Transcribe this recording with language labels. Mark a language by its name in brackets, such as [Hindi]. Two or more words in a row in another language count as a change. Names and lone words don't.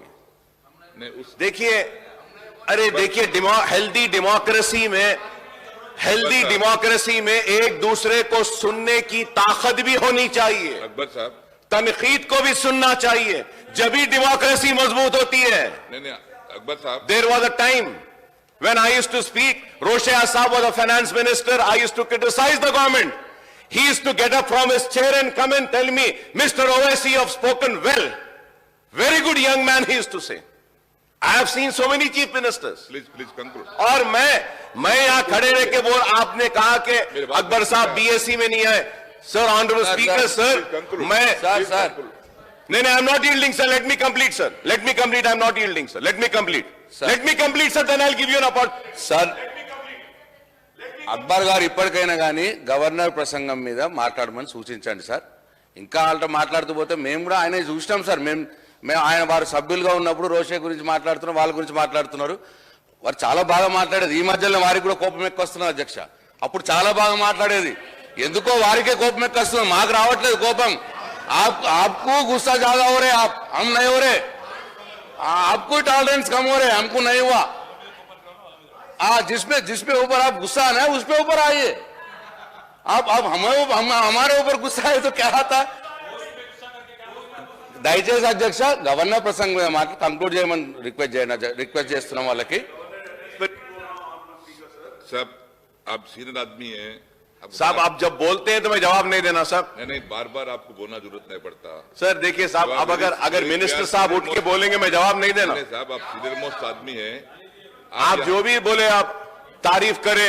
[Urdu] دیکھیے، ارے دیکھیے, [English] healthy democracy [Urdu] میں ایک دوسرے کو سننے کی طاقت بھی ہونی چاہیے. اکبر صاحب, تنقید کو بھی سننا چاہیے، جب ہی ڈیموکریسی مضبوط ہوتی ہے. نہیں، اکبر صاحب, [English] There was a time when I used to speak, Roshaya Saab was a finance minister, I used to criticize the government. He used to get up from his chair and come and tell me, Mr. Owaisi, you have spoken well. Very good young man, he used to say. I have seen so many chief ministers. please conclude. [Urdu] اور میں یہاں کھڑے رہ کے بول، آپ نے کہا کہ اکبر صاحب بی ایس سی میں نہیں ہے. [English] Sir, Honorable Speaker, sir, [Urdu] میں نہیں, [English] I'm not yielding, sir. Let me complete, sir. Let me complete. I'm not yielding, sir. Let me complete. Let me complete, sir. Then I'll give you an opportunity. [Telugu] సార్, అక్బర్ గారు ఇప్పటికైనా కానీ గవర్నర్ ప్రసంగం మీద మాట్లాడమని సూచించండి సార్. ఇంకా వాళ్ళతో మాట్లాడుతూ పోతే మేము కూడా ఆయన చూసినాం సార్. మేము ఆయన వారు సభ్యులుగా ఉన్నప్పుడు రోషే గురించి మాట్లాడుతున్నాం, వాళ్ళ గురించి మాట్లాడుతున్నారు. వారు చాలా బాగా మాట్లాడేది. ఈ మధ్యలో వారికి కూడా కోపం ఎక్కువస్తున్నారు అధ్యక్ష. అప్పుడు చాలా బాగా మాట్లాడేది, ఎందుకో వారికే కోపం ఎక్కువస్తుంది, మాకు రావట్లేదు కోపం. [Urdu] آپ کو غصہ زیادہ ہو رہے، ہم نہیں ہو رہے. آپ کو ٹالرینس کم ہو رہے، ہم کو نہیں ہوا. جس پے اوپر آپ غصہ آنا ہے اس پے اوپر آئیے. آپ ہمارے اوپر غصہ ہے تو کیا آتا. [Telugu] దయచేసి అధ్యక్ష గవర్నర్ ప్రసంగం మీద మాట కంక్లూడ్ చేయమని రిక్వెస్ట్ చేస్తున్నాం వాళ్ళకి. [Urdu] صاحب، آپ سینئر آدمی ہیں. صاحب، آپ جب بولتے ہیں تو میں جواب نہیں دینا سر. نہیں، بار آپ کو بولنا ضرورت نہیں پڑتا. سر دیکھیے صاحب، اب اگر منسٹر صاحب اٹھ کے بولیں گے میں جواب نہیں دینا. صاحب، آپ [English] senior most [Urdu] آدمی ہیں. آپ جو بھی بولے آپ تعریف کریں.